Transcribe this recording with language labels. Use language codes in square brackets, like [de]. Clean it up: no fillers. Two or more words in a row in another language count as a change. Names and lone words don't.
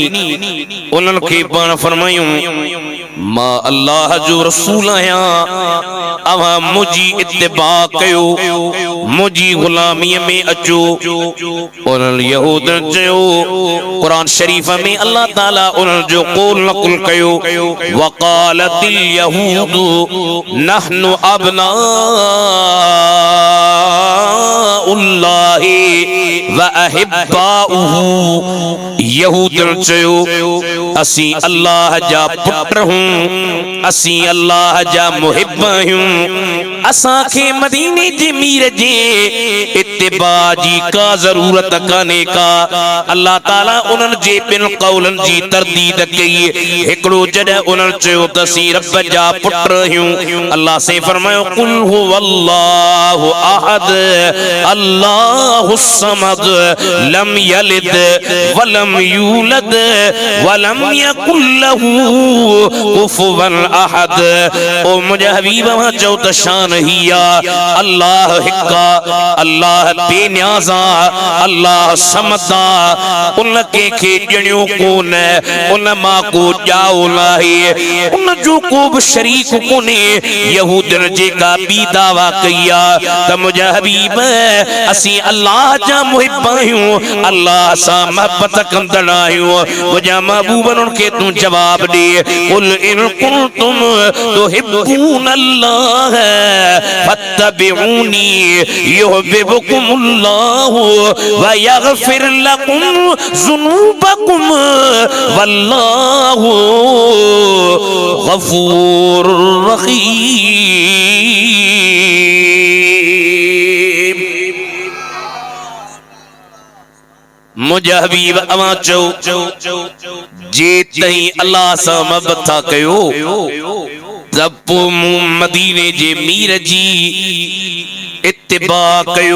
[sd] उन्हनि खे पाण फरमायूं मां अल्लाह जो रसूल आहियां, अवां मुंहिंजी इत्तिबा कयो, मुंहिंजी गुलामीअ में अचो। उन्हनि यहूदन चयो कुरान शरीफ में अल्लाह ताला उन्हनि जो कौल नकुल कयो [ar] وقالت اليهود نحن أبناء الله وأحباؤه. [sd] यहूदन चयो असीं अल्लाह जा पुट हूं, असीं अल्लाह जा मुहिब आहियूं, असांखे मदीने जे मीर जे इत्तिबा जी का ज़रूरत काने का। अल्लाह ताला उन्हनि जे ॿिन क़ौलनि जी तरदीद कई। हिकिड़ो जॾहिं उन्हनि चयो त असीं रब जा पुट आहियूं, अल्लाह से फरमायो [ar] قل هو الله أحد الله الصمد لم يلد ولم يولد ولم يكن له كفوا أحد. [sd] ओ मुंहिंजा हबीब मां चओ त शान ही आ अल्लाह हिक्का, अल्लाह बेनियाज़ा, अल्लाह समदा, उन कंहिंखे ॼणियो कोन, उन मां को ॼाओ नाहे, उन जो को बि शरीक कोन्हे। यहूदन जेका ॿी दावा कई आ त मुंहिंजा हबीब असीं अल्लाह जा मुहिब आहियूं, अल्लाह सां महबत कंदड़ आहियूं। मुंहिंजा महबूबन खे तूं जवाब ॾे [ar] قل إن كنتم تحبون الله فاتبعوني يحببكم الله ويغفر لكم ذنوبكم والله غفور رحيم. [sd] मुंहिंजा हबीब अवां चओ जे तई अल्लाह सां महबत था कयो त पोइ मूं मदीने जे मीर जी इत्तिबा कयो।